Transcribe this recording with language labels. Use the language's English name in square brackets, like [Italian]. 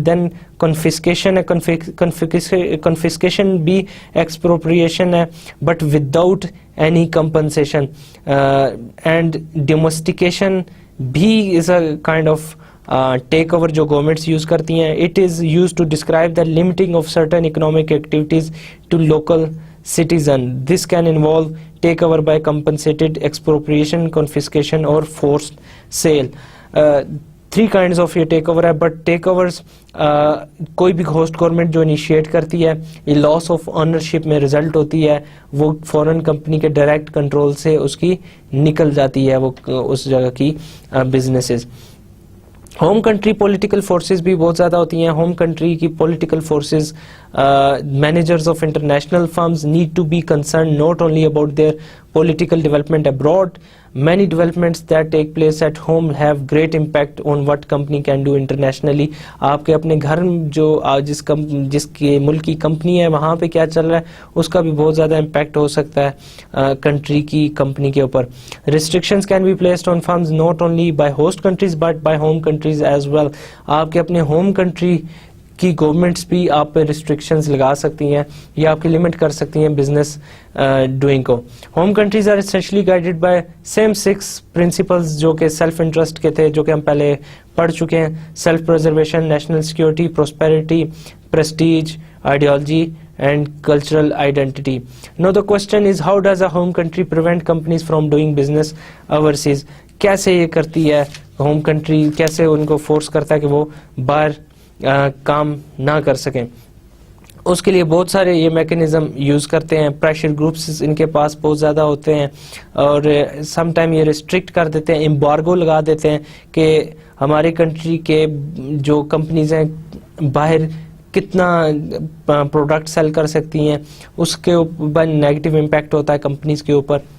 [Urdu] دین confiscation ہے. Confiscation بھی ایکسپروپریشن ہے [English] But without any compensation. [Urdu] And ڈومیسٹیکیشن بھی [English] is a kind of [Urdu] take over جو گورنمنٹس یوز کرتی ہیں. [English] It is use to describe the limiting of certain economic activities to local citizen. This can involve takeover by compensated expropriation, confiscation or forced sale. Three kinds of [Urdu] یہ take over ہے, but take overs کوئی بھی host government جو initiate کرتی ہے یہ لاس of ownership میں result ہوتی ہے, وہ فورن کمپنی کے ڈائریکٹ کنٹرول سے اس کی نکل جاتی ہے وہ اس جگہ کی businesses. Home country political forces بھی بہت زیادہ ہوتی ہیں. ہوم کنٹری کی political forces, [English] managers of international firms need to be concerned not only about their political development abroad. Many developments that take place at home have great impact on what company can do internationally. [Urdu] آپ کے اپنے گھر جو جس کے ملک کی company ہے وہاں پہ کیا چل رہا ہے اس کا بھی بہت زیادہ امپیکٹ ہو سکتا ہے کنٹری کی کمپنی کے اوپر. [English] Restrictions can be placed on firms not only by host countries but by home countries as well. [Urdu] آپ کے اپنے ہوم کنٹری کی گورنمنٹس بھی آپ پہ ریسٹرکشنز لگا سکتی ہیں یا آپ کی لمٹ کر سکتی ہیں بزنس ڈوئنگ کو. [English] home countries are essentially guided by same 6 principles [Urdu] جو کہ سیلف انٹرسٹ کے تھے, جو کہ ہم پہلے پڑھ چکے ہیں. [English] Self preservation, national security, prosperity, prestige, ideology and cultural identity. Now the question is, how does a home country prevent companies from doing business overseas? [Urdu] کیسے یہ کرتی ہے ہوم کنٹری, کیسے ان کو فورس کرتا ہے کہ وہ باہر کام نہ کر سکیں؟ اس کے لیے بہت سارے یہ میکینزم یوز کرتے ہیں. پریشر گروپس ان کے پاس بہت زیادہ ہوتے ہیں اور سم ٹائم یہ ریسٹرکٹ کر دیتے ہیں, امبارگو لگا دیتے ہیں کہ ہماری کنٹری کے جو کمپنیز ہیں باہر کتنا پروڈکٹ سیل کر سکتی ہیں, اس کے اوپر نیگیٹو امپیکٹ ہوتا ہے کمپنیز کے اوپر.